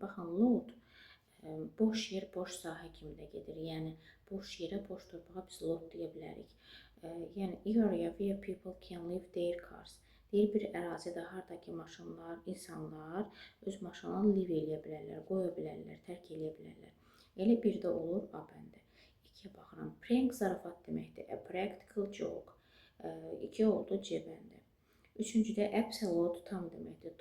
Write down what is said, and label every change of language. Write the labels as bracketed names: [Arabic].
[Azerbaijani] Baxın, lot boş yer, boş sahə kimi də gedir. Yəni, boş yerə, boş torpağa biz lot deyə bilərik. [English] Yəni, area where people can leave their cars. [Azerbaijani] Deyir, bir ərazidə harada ki, maşınlar, insanlar öz maşınlarını live eləyə bilərlər, qoya bilərlər, tərk eləyə bilərlər. Elə bir də olur A bəndi. 2-yə baxıram. Prank zarafat deməkdir. [English] A practical joke. 2 [Azerbaijani] oldu C bəndi. 3-cüdə absolute tam deməkdir.